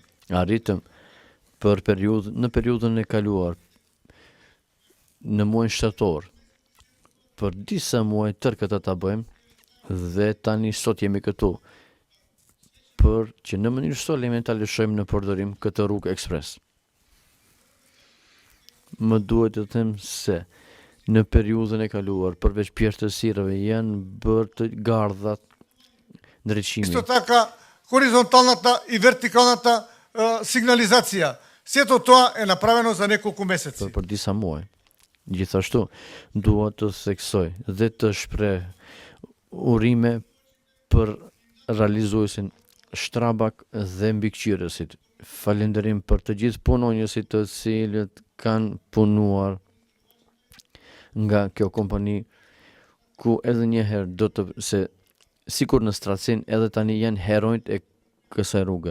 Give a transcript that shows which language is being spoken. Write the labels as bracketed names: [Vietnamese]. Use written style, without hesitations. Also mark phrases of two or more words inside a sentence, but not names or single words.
[Albanian] Arritëm në periudhën e kaluar, në muajin shtator, për disa muaj tërë këtë ta bëjmë dhe tani sot jemi këtu për që në mënyrë solemne ta lëshojmë në përdorim këtë rrugë ekspres. Më duhet të them se në periudhën e kaluar, përveç pjertësirave, janë bërë të gardhat ndriçimi. [Macedonian] Isto така, хоризонталната и вертикалната сигнализация. Сето тоа е направено за неколку месеци. [Albanian] Për disa muaj. Gjithashtu, dua të theksoj dhe të shpreh urime për realizuesin Strabag dhe mbikëqyrësit. Falënderim për të gjithë punonjësit të cilët kanë punuar nga kjo kompani, ku edhe një herë do të se sikur në Stracin edhe tani janë heronjt e kësaj rruge.